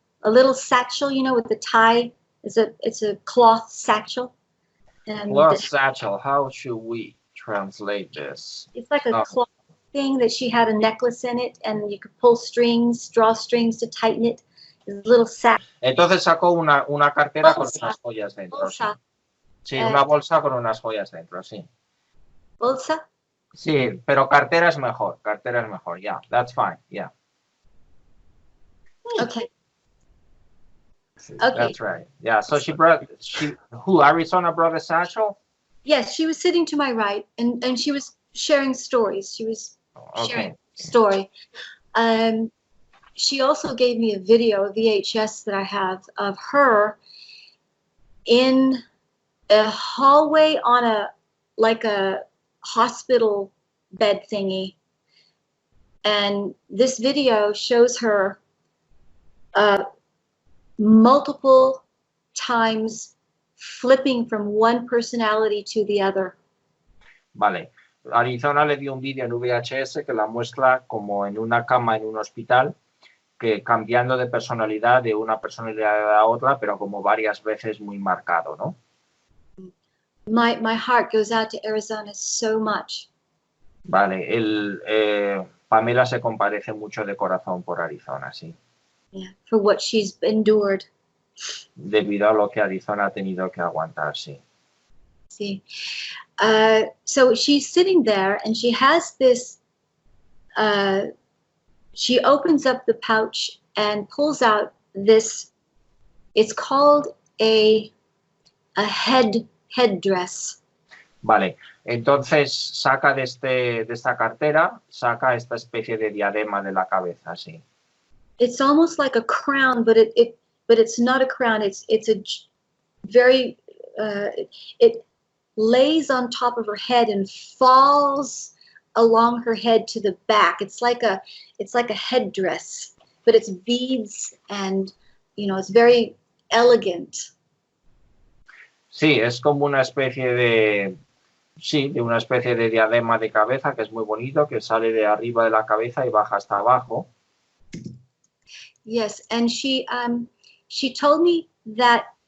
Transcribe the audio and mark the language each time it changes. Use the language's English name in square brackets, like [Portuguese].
[English] a little satchel, you know, with the tie. It's a cloth satchel. And Cloth satchel, how should we translate this? It's like a cloth thing that she had a necklace in it, and you could pull strings, draw strings to tighten it. It's a little sack. [Spanish] Entonces sacó una cartera con unas joyas dentro. Bolsa. Sí, una bolsa con unas joyas dentro, sí. Bolsa? Sí, pero cartera es mejor, [English] yeah, that's fine, yeah. Okay. Okay. That's right. Yeah. So Arizona brought a satchel? Yes, she was sitting to my right, and she was sharing stories. She was sharing a story. She also gave me a video, a VHS that I have of her in a hallway on a hospital bed thingy. And this video shows her multiple times flipping from one personality to the other. [Spanish] Vale. Arizona le dio un vídeo en VHS que la muestra como en una cama en un hospital, que cambiando de personalidad de una personalidad a otra, pero como varias veces muy marcado, ¿no? [English] My heart goes out to Arizona so much. [Spanish] Vale. Pamela se compadece mucho de corazón por Arizona, sí. [English] Yeah, for what she's endured. [Spanish] Debido a lo que Arizona ha tenido que aguantar, sí. Sí. [English] So she's sitting there and she has this, she opens up the pouch and pulls out this, it's called a headdress. [Spanish] Vale, entonces saca de esta cartera, saca esta especie de diadema de la cabeza, sí. [English] It's almost like a crown, but it's not a crown. It's a very, it lays on top of her head and falls along her head to the back. It's like a headdress, but it's beads and, you know, it's very elegant. [Spanish] Sí, es como una especie de una especie de diadema de cabeza que es muy bonito, que sale de arriba de la cabeza y baja hasta abajo. [English] Yes, and she told me that.